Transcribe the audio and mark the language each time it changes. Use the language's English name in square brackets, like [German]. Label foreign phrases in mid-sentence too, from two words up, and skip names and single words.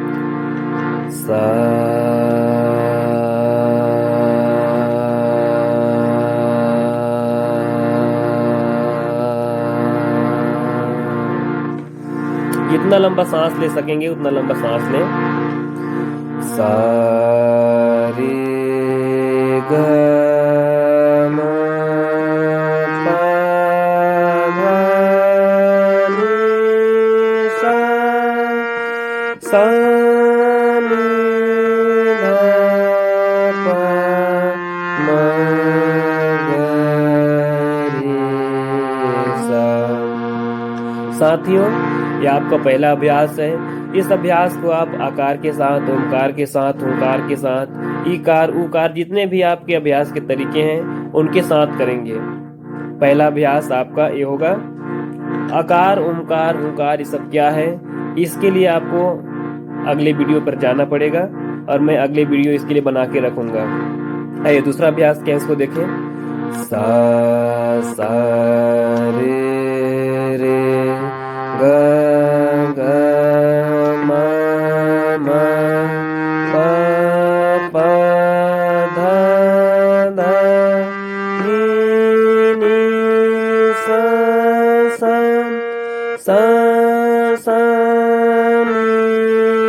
[Hindi] सा जितना लंबा सांस ले सकेंगे उतना लंबा सांस लें। सा रे ग म प ध नि सा, सा नि ध प म ग रे सा। साथियों, यह आपका पहला अभ्यास है। इस अभ्यास को आप आकार के साथ, ओमकार के साथ, ओंकार के साथ, ईकार, उकार, जितने भी आपके अभ्यास के तरीके हैं उनके साथ करेंगे। पहला अभ्यास आपका ये होगा। आकार, ओमकार, ओंकार ये सब क्या है, इसके लिए आपको अगले वीडियो पर जाना पड़ेगा और मैं अगले वीडियो इसके लिए बना के रखूंगा। आइए दूसरा अभ्यास क्या है इसको देखें। सा सा रे रे ग ग म म प प ध ध नि नि सा सा सा सा नि